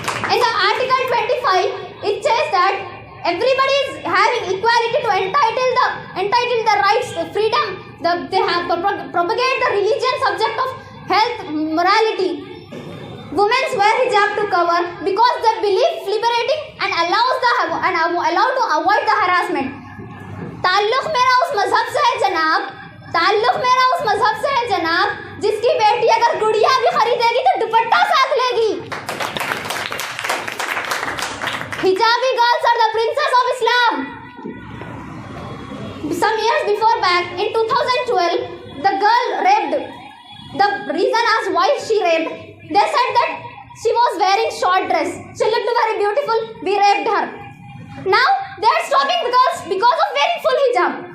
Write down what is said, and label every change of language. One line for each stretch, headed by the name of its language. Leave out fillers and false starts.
English: In the Article 25, it says that everybody is having equality to entitle the rights, they have propagate the religion subject of health, morality. Women wear hijab to cover because they believe liberating and allow to avoid the harassment.
Hindi: ताल्लुक मेरा उस मजहब से है जनाब, ताल्लुक मेरा उस मजहब से है जनाब, जिसकी बेटी अगर गुड़िया भी खरीदेगी तो दुपट्टा साथ लेगी.
English: Hijabi girls are the princess of Islam. Some years before back, in 2012, the girl raped. The reason as why she raped, they said that she was wearing short dress. She looked very beautiful. We raped her. Now they are stopping the girls because of wearing full hijab.